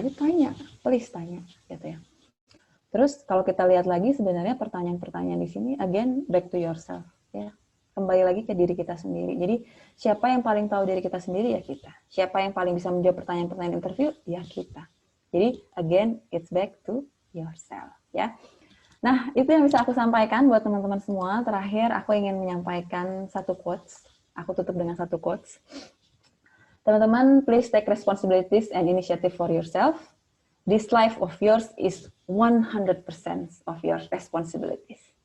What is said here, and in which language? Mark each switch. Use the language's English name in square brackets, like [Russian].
[Indonesian] Jadi tanya, please tanya gitu ya. Terus kalau kita lihat lagi sebenarnya pertanyaan-pertanyaan di sini [English] again back to yourself [Indonesian] ya. Kembali lagi ke diri kita sendiri. Jadi siapa yang paling tahu diri kita sendiri ya kita. Siapa yang paling bisa menjawab pertanyaan-pertanyaan interview ya kita. [English] Jadi again it's back to yourself ya. [Indonesian] Nah, itu yang bisa aku sampaikan buat teman-teman semua. Terakhir, aku ingin menyampaikan satu quotes. Aku tutup dengan satu quotes. [English] Teman-teman, please take responsibilities and initiative for yourself. This life of yours is 100% of your responsibilities.